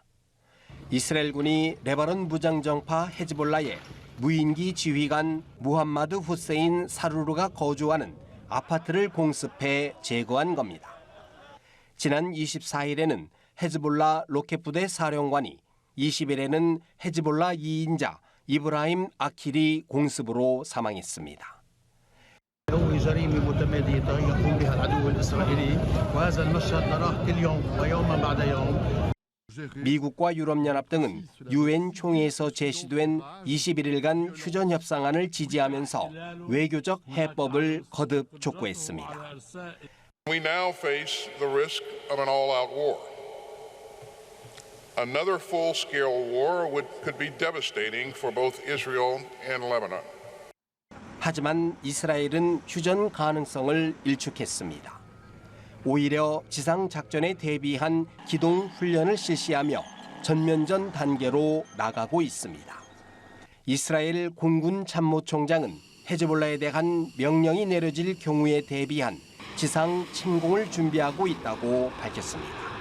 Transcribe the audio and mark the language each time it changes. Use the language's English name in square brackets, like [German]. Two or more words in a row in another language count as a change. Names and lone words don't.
[Korean] 이스라엘군이 레바논 무장정파 헤즈볼라의 무인기 지휘관 무함마드 후세인 사루르가 거주하는 아파트를 공습해 제거한 겁니다. 지난 24일에는 헤즈볼라 로켓부대 사령관이 20일에는 헤즈볼라 2인자 이브라힘 아킬이 공습으로 사망했습니다. [Arabic] جريمة متمادية يقوم بها العدو الإسرائيلي وهذا المشهد نراه كل يوم ويوما بعد يوم. [Korean] 미국과 유럽연합 등은 유엔 총회에서 제시된 21일간 휴전 협상안을 지지하면서 외교적 해법을 거듭 촉구했습니다. [English] We now face the risk of an all-out war. Another full-scale war could be devastating for both Israel and Lebanon. [Korean] 하지만 이스라엘은 휴전 가능성을 일축했습니다. 오히려 지상작전에 대비한 기동훈련을 실시하며 전면전 단계로 나가고 있습니다. 이스라엘 공군 참모총장은 헤즈볼라에 대한 명령이 내려질 경우에 대비한 지상 침공을 준비하고 있다고 밝혔습니다.